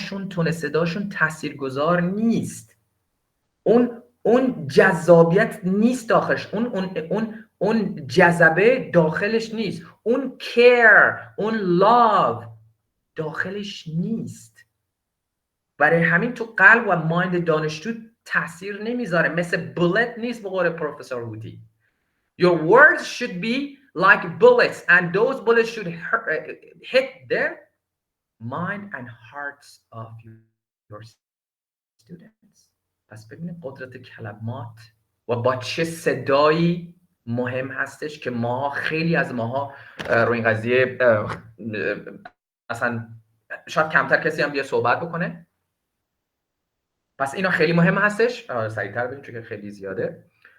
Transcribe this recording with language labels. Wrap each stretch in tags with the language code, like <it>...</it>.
<fa>تون صداشون تاثیرگذار نیست، اون جذابیت نیست داخلش، اون جذبه داخلش نیست، اون کیر، اون لاو داخلش نیست. برای همین تو قلب و مایند دانشجو تاثیر نمیذاره، مثل بولت نیست به قول پروفسور هودی.</fa> <en>Your words should be like bullets and those bullets should hit the mind and hearts of your students.</en> <fa>پس ببینید قدرت کلمات و با چه صدایی مهم هستش که خیلی از ماها رو این قضیه اصلا شاید کمتر کسی هم بیا صحبت بکنه. پس اینا خیلی مهم هستش. سریعتر ببینیم چون که خیلی زیاده.</fa>